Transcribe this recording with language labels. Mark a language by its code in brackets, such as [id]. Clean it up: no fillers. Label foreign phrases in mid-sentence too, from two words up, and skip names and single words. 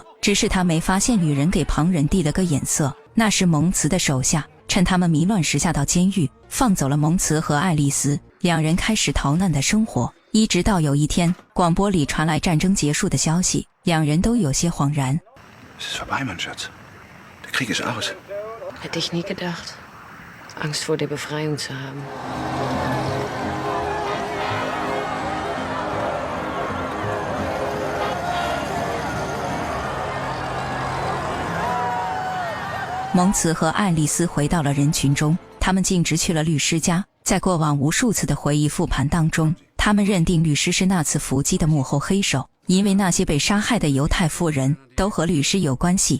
[zh] 只是他没发现女人给旁人递了个眼色，那是蒙茨的手下，趁他们迷乱时下到监狱，放走了蒙茨和爱丽丝，两人开始逃难的生活。一直到有一天，广播里传来战争结束的消息，两人都有些恍然。 [de] Es ist vorbei, mein Schatz. Der Krieg ist aus. Hätte ich nie gedacht. Angst vor der Befreiung zu haben. [zh] 蒙茨和爱丽丝回到了人群中，他们径直去了律师家。在过往无数次的回忆复盘当中，他们认定律师是那次伏击的幕后黑手，因为那些被杀害的犹太妇人都和律师有关系。